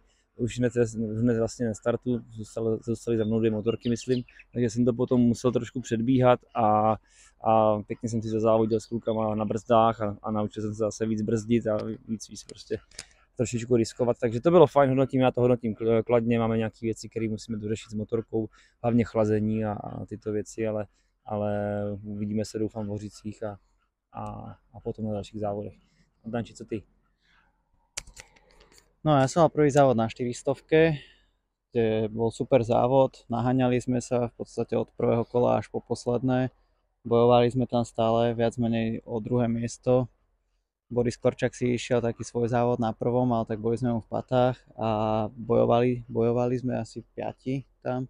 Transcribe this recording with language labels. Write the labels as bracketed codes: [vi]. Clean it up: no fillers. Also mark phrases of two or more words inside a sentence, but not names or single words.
[cs] Už hned vlastně na startu, zůstaly za mnou 2 motorky, myslím, takže jsem to potom musel trošku předbíhat a pěkně jsem si zazávodil s klukama na brzdách a naučil jsem se zase víc brzdit a víc prostě trošičku riskovat, takže to bylo fajn, já to hodnotím kladně, máme nějaké věci, které musíme dořešit s motorkou, hlavně chlazení a tyto věci, ale uvidíme se, doufám, v Hořicích a potom na dalších závodech. Danči, co ty? [sk] No ja som mal prvý závod na 400-ke, kde bol super závod, naháňali sme sa v podstate od prvého kola až po posledné, bojovali sme tam stále viac menej o druhé miesto. Boris Korčak si išiel taký svoj závod na prvom, ale tak boli sme mu v patách a bojovali sme asi 5 tam.